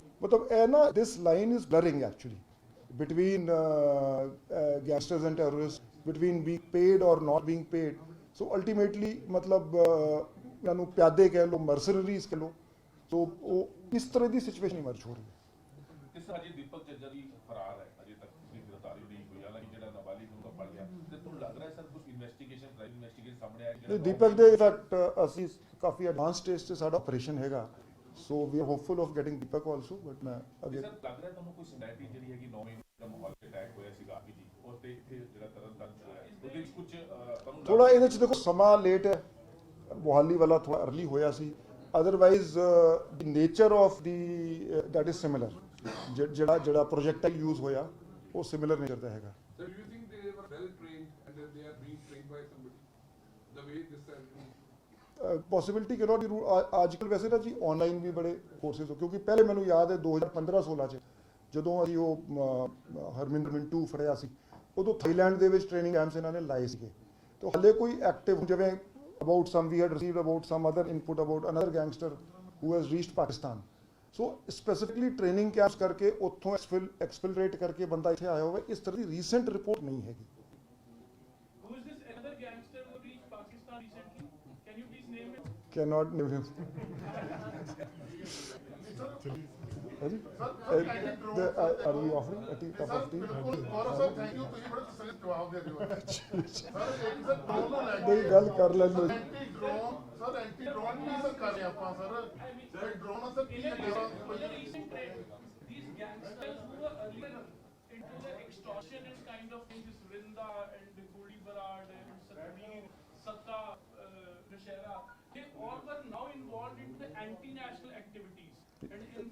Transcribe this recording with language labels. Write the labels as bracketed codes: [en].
[hi] मतलब है ना, [en] this line is blurring actually between gangsters and terrorists between being paid or not being paid. So ultimately [hi] मतलब [pa] ਇਹਨਾਂ ਨੂੰ ਪਿਆਦੇ ਕਹਿ ਲਓ, ਮਰਸਨਰੀਜ਼ ਕਹਿ ਲਓ, ਸੋ ਉਹ ਇਸ ਤਰ੍ਹਾਂ ਦੀ ਸਿਚੁਏਸ਼ਨ ਇਮਰਜ ਹੋ ਰਹੀ ਹੈ। ਇਸ ਤਰ੍ਹਾਂ ਜੀ ਦੀਪਕ ਚੱਜਰ ਵੀ ਫਰਾਰ ਹੈ, ਅਜੇ ਤੱਕ ਕੋਈ ਗ੍ਰਿਫਤਾਰੀ ਨਹੀਂ ਹੋਈ, ਹਾਲਾਂਕਿ ਜਿਹੜਾ ਨਾਬਾਲਿਗ ਨੂੰ ਤਾਂ ਫੜ ਲਿਆ, ਤੇ ਤੁਹਾਨੂੰ ਲੱਗ ਰਿਹਾ ਸਰ ਕੁਝ ਇਨਵੈਸਟੀਗੇਸ਼ਨ ਪ੍ਰਾਈਮ ਇਨਵੈਸਟੀਗੇਸ਼ਨ ਸਾਹਮਣੇ ਆਇਆ ਨਹੀਂ, ਦੀਪਕ ਦੇ ਇਨਫੈਕਟ ਅਸੀਂ ਕਾਫੀ ਐਡਵਾਂਸ ਸਟੇਜ 'ਤੇ ਸਾਡਾ ਆਪਰੇਸ਼ਨ ਹੈਗਾ, [en] so we are hopeful of getting Deepak also, [pa] but ਮੈਂ ਅੱਗੇ ਸਰ ਲੱਗ ਰਿਹਾ ਤੁਹਾਨੂੰ ਕੋਈ ਸਿਨੈਰਿਟੀ ਜਿਹੜੀ ਹੈਗੀ 9 ਮਹੀਨੇ ਦਾ ਮਾਹੌਲ ਅਟੈਕ ਹੋਇਆ ਸੀਗਾ ਆਰਪੀ ਜੀ ਉਸ ਤੇ ਇੱਥੇ ਜਿਹੜਾ ਤਰਨਤਾਰਨ ਚ ਹੋਇਆ, ਉਹਦੇ ਵਿੱਚ ਕੁਝ ਤੁਹਾਨੂੰ ਥੋੜਾ ਇਹਦੇ 'ਚ ਦੇਖੋ ਸਮਾਂ ਲੇਟ ਹੈ, ਮੋਹਾਲੀ ਵਾਲਾ ਥੋੜਾ ਅਰਲੀ ਹੋਇਆ ਸੀ, [en] otherwise the nature of the that is similar, [pa] ਜਿਹੜਾ ਪ੍ਰੋਜੈਕਟਾਈਲ ਯੂਜ਼ ਹੋਇਆ ਉਹ ਸਿਮਿਲਰ ਨੇਚਰ ਦਾ ਹੈਗਾ। [en] So do you think they were well trained and that they are being trained by somebody? The way this has been. [pa] Possibility ਕਿ note ਅੱਜ ਕੱਲ੍ਹ ਵੈਸੇ ਨਾ ਜੀ ਆਨਲਾਈਨ ਵੀ ਬੜੇ ਕੋਰਸਿਸ ਹੋ, ਕਿਉਂਕਿ ਪਹਿਲੇ ਮੈਨੂੰ ਯਾਦ ਹੈ 2015-16 'ਚ ਜਦੋਂ ਅਸੀਂ ਉਹ ਹਰਮਿੰਦਰ ਮਿੰਟੂ ਫੜਿਆ ਸੀ, ਉਦੋਂ ਥਾਈਲੈਂਡ ਦੇ ਵਿੱਚ ਟ੍ਰੇਨਿੰਗ ਕੈਂਪਸ ਇਹਨਾਂ ਨੇ ਲਾਏ ਸੀਗੇ, ਤਾਂ ਹਾਲੇ ਕੋਈ ਐਕਟਿਵ ਜਿਵੇਂ [en] about some we had received about some other input about another gangster who has reached Pakistan, [pa] so specifically training campus ਕਰਕੇ ਉੱਥੋਂ ਐਕਸਫਿਲਟਰੇਟ ਕਰਕੇ ਬੰਦਾ ਇੱਥੇ ਆਇਆ ਹੋਵੇ, ਇਸ ਤਰ੍ਹਾਂ ਦੀ ਰੀਸੈਂਟ ਰਿਪੋਰਟ ਨਹੀਂ ਹੈਗੀ। [en] Who is this another gangster who reached Pakistan recently? Can you please name him? Cannot name him. Are we offering a cup [pa] sir [en] of tea? [pa] ਬਿਲਕੁਲ ਗੌਰਵ ਸਰ [en] thank you, [pa] ਤੁਸੀਂ ਬੜੇ ਤਸੱਲੀ ਜਵਾਬ ਦੇ ਰਹੇ ਹੋ। ਸਰ ਇੱਕ ਸਰ ਡਰੋਨ ਨੂੰ ਲੈ ਨਹੀਂ, ਗੱਲ ਕਰ ਲੈਂਦੇ। Anti drone sir, anti drone ਕੀ ਸਰ ਕਰ ਰਹੇ ਆਪਾਂ sir drone sir Ki [en] In a [pa] ਹੈ [en] recent trend, these gangsters who were earlier into the extortion and kind of thing, this Vrinda and Goli Barad and Satbeer, Satta, Nashera, they all were now involved into the anti-national activities. And in